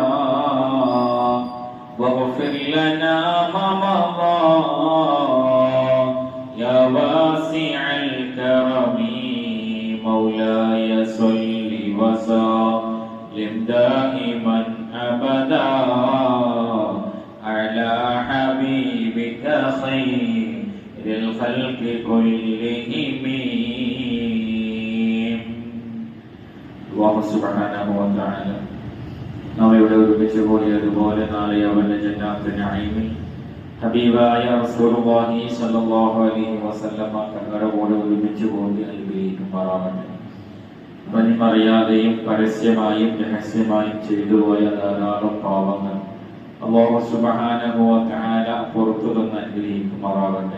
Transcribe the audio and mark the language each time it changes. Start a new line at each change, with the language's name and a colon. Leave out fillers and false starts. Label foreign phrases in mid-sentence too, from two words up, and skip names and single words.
Arabic: واغفر لنا ما مضى يا واسع الكرم مولاي صل وسلم دائما أبدا على حبيبك خير الخلق كلهم الله سبحانه وتعالى
Malayalam: നാളെ ഇവിടെ ഒരുമിച്ച് കൂടിയതുപോലെ നാളെ അവന്റെ ജന്നാത്ത് നഈമിൽ ഹബീബായ
Arabic: رسول الله صلى الله عليه وسلم
Malayalam: തങ്ങളുടെ കൂടെ ഒരുമിച്ച് കൂടി അനുഗ്രഹിക്കുമാറാകട്ടെ. അറിയാതെയും പരസ്യമായും രഹസ്യമായും ചെയ്തു പോയ ധാരാളം പാപങ്ങൾ
Arabic: الله سبحانه و تعالى
Malayalam: പുറത്തു തന്ന് അനുഗ്രഹിക്കുമാറാകട്ടെ.